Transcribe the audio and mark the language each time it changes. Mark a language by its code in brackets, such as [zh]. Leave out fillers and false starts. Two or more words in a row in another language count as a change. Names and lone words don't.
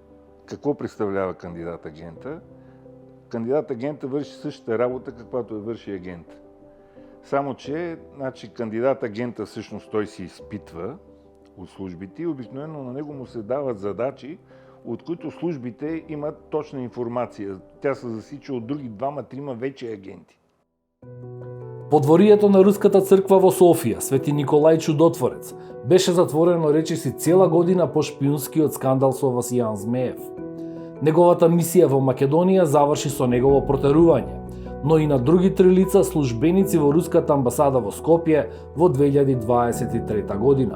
[bg] Какво представлява кандидат-агента? Кандидат-агента върши същата работа, каквато е върши агент. Само че кандидат-агента всъщност той се изпитва от службите и обикновено на него му се дават задачи, от които службите имат точна информация. Тя се засича от други 2-3 вече агенти. [mk] Подворието на Руската црква во Софија, Свети Николај Чудотворец, беше затворено речиси цела година по шпиунскиот скандал со Васијан Змеев. Неговата мисија во Македонија заврши со негово протерување, но и на други 3 лица службеници во Руската амбасада во Скопје во 2023 година.